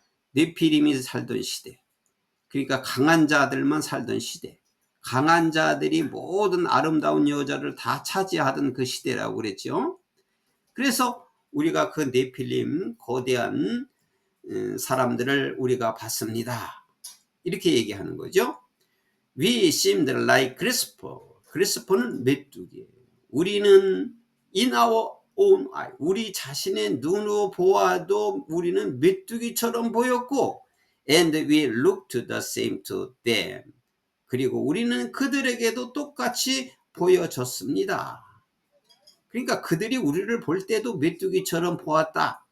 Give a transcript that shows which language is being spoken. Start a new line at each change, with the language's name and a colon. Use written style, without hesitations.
Korean: 네필림이 살던 시대, 그러니까 강한 자들만 살던 시대, 강한 자들이 모든 아름다운 여자를 다 차지하던 그 시대라고 그랬죠. 그래서 우리가 그 네필림 거대한 사람들을 우리가 봤습니다. 이렇게 얘기하는 거죠.
English: We seemed like grasshopper.
Korean: grasshopper는 메뚜기. 우리는
English: in our own eye.
Korean: 우리 자신의 눈으로 보아도 우리는 메뚜기처럼 보였고
English: and we looked the same to them.
Korean: 그리고 우리는 그들에게도 똑같이 보여졌습니다. 그러니까 그들이 우리를 볼 때도 메뚜기처럼 보았다.